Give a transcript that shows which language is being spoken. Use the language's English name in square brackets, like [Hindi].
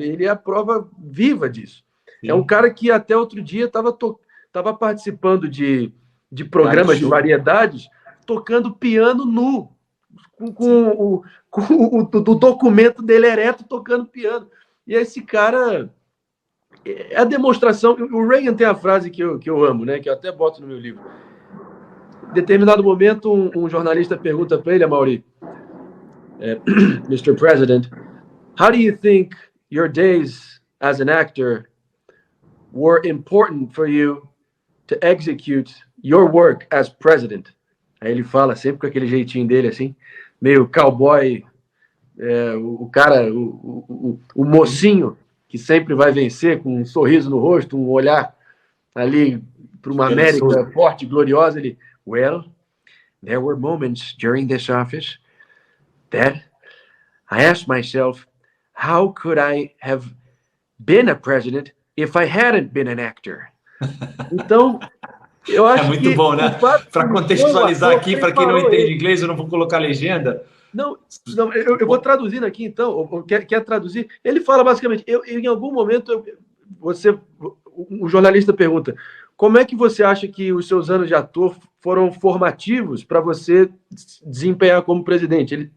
[Portuguese] Ele é a prova viva disso. Sim. É um cara que até outro dia estava participando de programas de variedades, tocando piano nu, com o documento dele ereto tocando piano. E esse cara é a demonstração. O Reagan tem a frase que eu amo, né? Que eu até boto no meu livro. Em determinado momento, um jornalista pergunta para ele, Amaury, Mr. [English] President, how do you think your days as an actor were important for you to execute your work as president? [Portuguese] Aí ele fala, sempre com aquele jeitinho dele, assim, meio cowboy, o cara, o mocinho, que sempre vai vencer com um sorriso no rosto, um olhar ali para uma América forte e gloriosa. Ele, [English] well, there were moments during this office that I asked myself, how could I have been a president if I hadn't been an actor? [Portuguese] Então, eu acho que... É muito bom, né? Para contextualizar aqui, para quem não entende inglês, eu não vou colocar legenda. Não, eu vou traduzindo aqui, então. Quer traduzir? Ele fala basicamente, em algum momento, o jornalista pergunta, como é que você acha que os seus anos de ator foram formativos para você desempenhar como presidente?